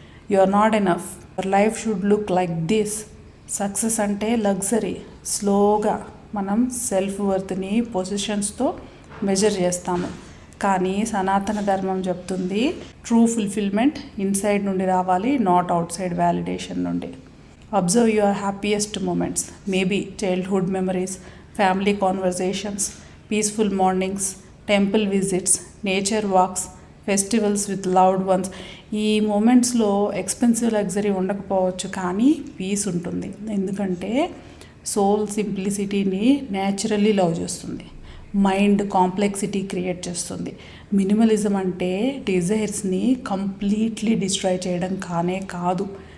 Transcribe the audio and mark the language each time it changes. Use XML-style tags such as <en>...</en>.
<en>You are not enough, your life should look like this.</en> <te>Success అంటే luxury. స్లోగా మనం self వర్త్ని పొజిషన్స్తో measure చేస్తాము. కానీ సనాతన ధర్మం చెప్తుంది ట్రూ ఫుల్ఫిల్మెంట్ ఇన్సైడ్ నుండి రావాలి, నాట్ అవుట్ సైడ్ వ్యాలిడేషన్ నుండి.</te> <en>Observe your happiest moments, maybe childhood memories, family conversations, peaceful mornings, temple visits, nature walks, festivals with loved ones.</en> <te>ఈ మూమెంట్స్లో ఎక్స్పెన్సివ్ లగ్జరీ ఉండకపోవచ్చు కానీ పీస్ ఉంటుంది. ఎందుకంటే సోల్ సింప్లిసిటీని న్యాచురల్లీ లవ్ చేస్తుంది. Mind complexity create చేస్తుంది. Minimalism అంటే డిజైర్స్ని completely destroy చేయడం కాదు.</te>